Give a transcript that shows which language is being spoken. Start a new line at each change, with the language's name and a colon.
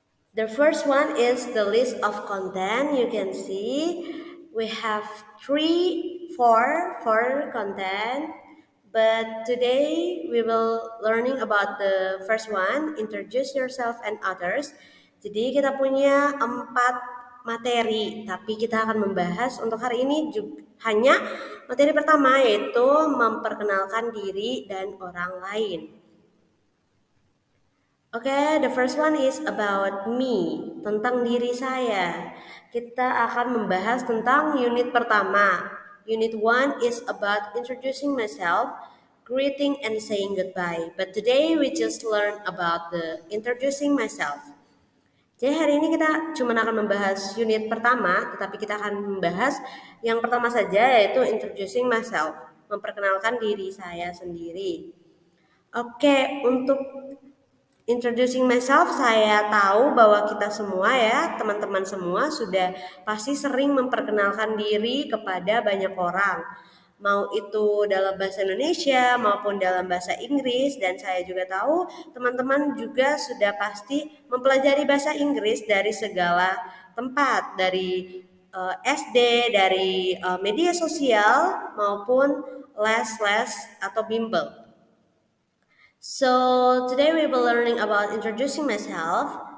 English: The first one is the list of content. You can see we have four content. But today we will learning about the first one, introduce yourself and others.
Indonesian: Jadi kita punya 4 materi, tapi kita akan membahas untuk hari ini juga hanya materi pertama, yaitu memperkenalkan diri dan orang lain.
English: Okay, the first one is about me,
Indonesian: tentang diri saya. Kita akan membahas tentang unit pertama.
English: Unit 1 is about introducing myself, greeting and saying goodbye. But today we just learn about the introducing myself.
Indonesian: Jadi hari ini kita cuma akan membahas unit pertama, tetapi kita akan membahas yang pertama saja, yaitu
English: introducing myself,
Indonesian: memperkenalkan diri saya sendiri. Oke, untuk introducing myself, saya tahu bahwa kita semua ya, teman-teman semua sudah pasti sering memperkenalkan diri kepada banyak orang. Mau itu dalam bahasa Indonesia maupun dalam bahasa Inggris, dan saya juga tahu teman-teman juga sudah pasti mempelajari bahasa Inggris dari segala tempat, dari SD, dari media sosial maupun les-les atau bimbel.
English: So today we will learning about introducing myself.